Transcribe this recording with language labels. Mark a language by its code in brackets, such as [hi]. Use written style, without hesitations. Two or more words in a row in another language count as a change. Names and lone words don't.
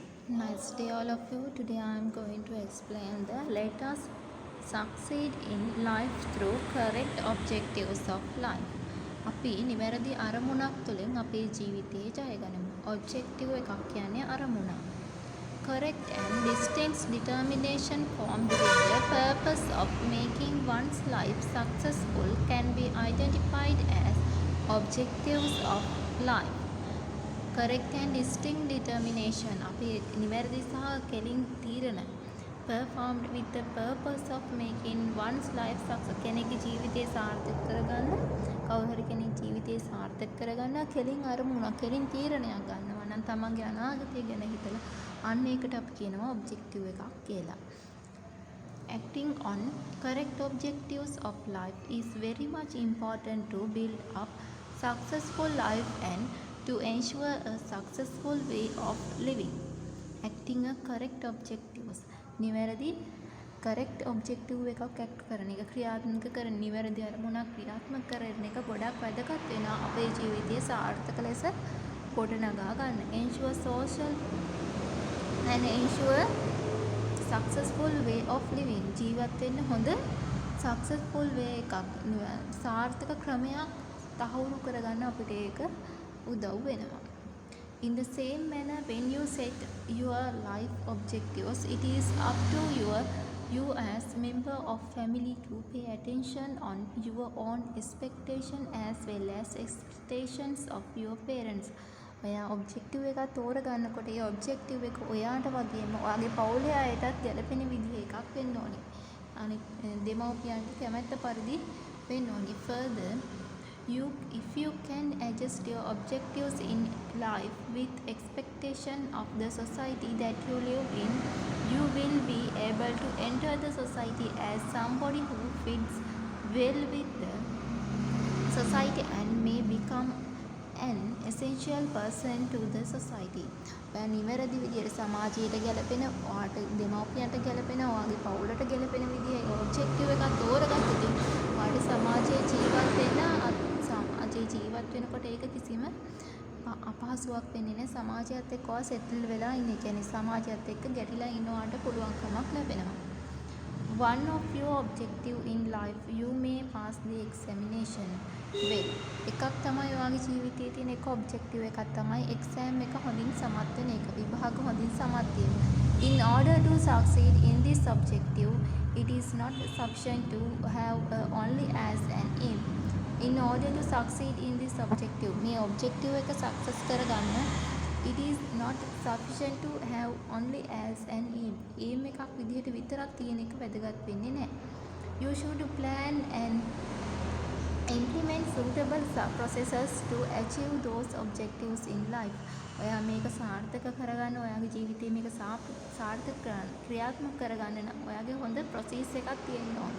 [en] Nice day, all of you. Today I am going to explain the let us succeed in life through correct objectives of life. [si] අපි නිවැරදි අරමුණක් තුළින් අපේ ජීවිතයේ ජය ගනිමු. objective එකක් කියන්නේ අරමුණ. [en] Correct and distinct determination formed with the purpose of making one's life successful can be identified as objectives of life. Correct and distinct determination [si] අපි නිවැරදි සහ කෙලින් තීරණ [en] performed with the purpose of making one's life success [si] කෙනෙකුගේ ජීවිතය සාර්ථක කරගන්න කවුරු හරි කෙනෙක් ජීවිතය සාර්ථක කරගන්න කෙලින් අරමුණක් කෙලින් තීරණයක් ගන්නවා නම් තමන්ගේ අනාගතය ගැන හිතලා අන්න ඒකට අපි කියනවා objective එකක් කියලා. [en] Acting on correct objectives of life is very much important to build up successful life and to ensure a successful way of living. Acting a correct objectives [si] නිවැරදි [en] correct objective [si] එකක් act කරන එක ක්‍රියාත්මක කරන නිවැරදි අරමුණක් ක්‍රියාත්මක කරන එක ගොඩක් වැදගත් වෙනවා අපේ ජීවිතයේ සාර්ථක ලෙස ගොඩනගා ගන්න. [en] Ensure social and ensure successful way of living [si] ජීවත් වෙන්න හොඳ [en] successful way [si] එකක් සාර්ථක ක්‍රමයක් තහවුරු කරගන්න අපිට ඒක උදව් වෙනවා. [en] In the same manner, when you set your life objectives, it is up to you as member of family to pay attention on your own expectation as well as expectations of your parents. [si] ඔයා ඔබ්ජෙක්ටිව් එකක් තෝරගන්නකොට ඒ ඔබ්ජෙක්ටිව් එක ඔයාට වගේම ඔයාගේ පවුලේ අයටත් ගැලපෙන විදිහ එකක් වෙන්න ඕනේ. අනිත් දෙමව්පියන්ට කැමැත්ත පරිදි වෙන්න ඕනේ. [en] Further, if you can adjust your objectives in life with expectation of the society that you live in, you will be able to enter the society as somebody who fits well with the society and may become an essential person to the society. [si] ඔයා නිවැරදි විදියට සමාජයට ගැලපෙන, ඔයාට දෙමව්පියන්ට ගැලපෙන, ඔයාගේ පවුලට ගැලපෙන විදිහේ ඔබ්ජෙක්ටිව් එකක් තෝරගත්තොත් ඔයාට සමාජයේ ජීවත් වෙනකොට ඒක කිසිම අපහසුයක් වෙන්නේ නැහැ. සමාජයත් එක්ක ඔයා සෙටල් වෙලා ඉන්නේ. කියන්නේ සමාජයත් එක්ක ගැටිලා ඉන්නවට පුළුවන්කමක් ලැබෙනවා. [en] One of your objective in life you may pass the examination well. [si] එකක් තමයි ඔයාගේ ජීවිතයේ තියෙන එක ඔබ්ජෙක්ටිව් එකක් තමයි exam එක හොඳින් සමත් වෙන එක. විභාග හොඳින් සමත් වීම. [en] In order to succeed in this objective, it is not sufficient to have only as an aim. In order to succeed in this objective, [si] මේ objective එක success කරගන්න, [en] it is not sufficient to have only as an aim. [si] aim එකක් විදිහට විතරක් තියෙන එක වැදගත් වෙන්නේ නැහැ. [en] You should plan and implement suitable processes to achieve those objectives in life. [si] ඔයා මේක සාර්ථක කරගන්න, ඔයාගේ ජීවිතේ මේක සාර්ථක කරගන්න, ක්‍රියාත්මක කරගන්න නම් ඔයාගේ හොඳ process එකක් තියෙන්න ඕනේ.